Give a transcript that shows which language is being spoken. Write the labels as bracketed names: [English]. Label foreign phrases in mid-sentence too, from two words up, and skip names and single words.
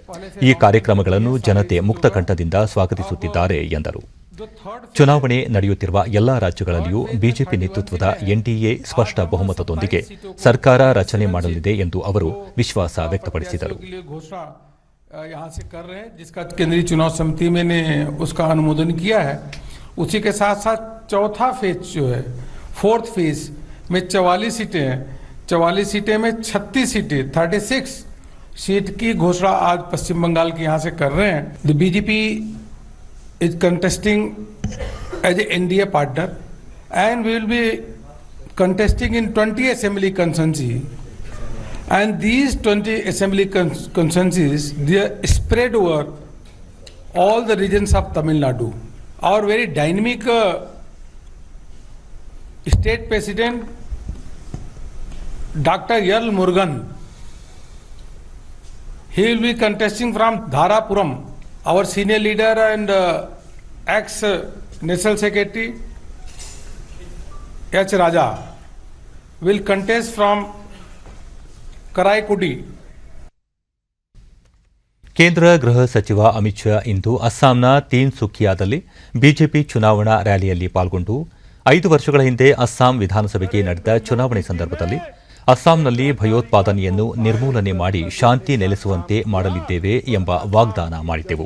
[Kannada] ಈ ಕಾರ್ಯಕ್ರಮಗಳನ್ನು ಜನತೆ ಮುಕ್ತ ಕಂಠದಿಂದ ಸ್ವಾಗತಿಸುತ್ತಿದ್ದಾರೆ ಎಂದರು. ಚುನಾವಣೆ ನಡೆಯುತ್ತಿರುವ ಎಲ್ಲಾ ರಾಜ್ಯಗಳಲ್ಲಿಯೂ ಬಿಜೆಪಿ ನೇತೃತ್ವದ ಎನ್ಡಿಎ ಸ್ಪಷ್ಟ ಬಹುಮತದೊಂದಿಗೆ ಸರ್ಕಾರ ರಚನೆ ಮಾಡಲಿದೆ ಎಂದು ಅವರು ವಿಶ್ವಾಸ ವ್ಯಕ್ತಪಡಿಸಿದರು. [Hindi] यहाँ से कर रहे हैं, जिसका केंद्रीय चुनाव समिति में ने उसका अनुमोदन किया है। उसी के साथ साथ चौथा फेज जो है, [English] fourth phase [Hindi] में 44 सीटें हैं। 44 सीटें में 36 सीटें 36 सीट की घोषणा आज पश्चिम बंगाल के यहाँ से कर रहे हैं। [English] the BJP is contesting as a NDA partner and we will be contesting in 20 assembly constituency, and these 20 assembly constituencies, they are spread over all the regions of Tamil Nadu. Our very dynamic state president, Dr. L. Murugan, he will be contesting from Dharapuram. Our senior leader and ex-National Secretary, H. Raja, will contest from Karaikudi. [Kannada] ಕೇಂದ್ರ ಗೃಹ ಸಚಿವ ಅಮಿತ್ ಶಾ ಇಂದು ಅಸ್ಸಾಂನ ತೀನ್ಸುಕಿಯಾದಲ್ಲಿ ಬಿಜೆಪಿ ಚುನಾವಣಾ ರ್ಯಾಲಿಯಲ್ಲಿ ಪಾಲ್ಗೊಂಡು 5 ವರ್ಷಗಳ ಹಿಂದೆ ಅಸ್ಸಾಂ ವಿಧಾನಸಭೆಗೆ ನಡೆದ ಚುನಾವಣೆ ಸಂದರ್ಭದಲ್ಲಿ ಅಸ್ಸಾಂನಲ್ಲಿ ಭಯೋತ್ಪಾದನೆಯನ್ನು ನಿರ್ಮೂಲನೆ ಮಾಡಿ ಶಾಂತಿ ನೆಲೆಸುವಂತೆ ಮಾಡಲಿದ್ದೇವೆ ಎಂಬ ವಾಗ್ದಾನ ಮಾಡಿದ್ದೆವು.